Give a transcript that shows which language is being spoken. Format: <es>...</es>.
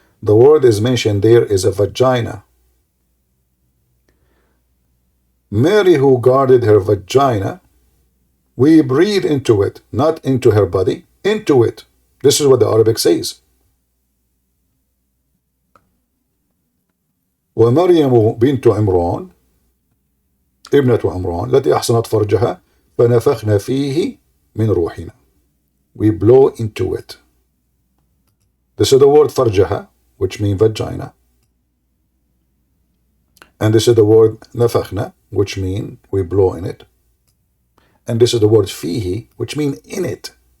<en>The word is mentioned there is a vagina. Mary, who guarded her vagina, we breathe into it, not into her body, into it. This is what the Arabic says.</en> <ar>ومريم بنت عمران ابنة عمران التي أحصنت فرجها فنفخنا فيه من روحنا.</ar> <en>We blow into it. This is the word فرجها, which means vagina. And this is the word نفخنا, which means we blow in it. And this is the word فيه, which means in it.</en>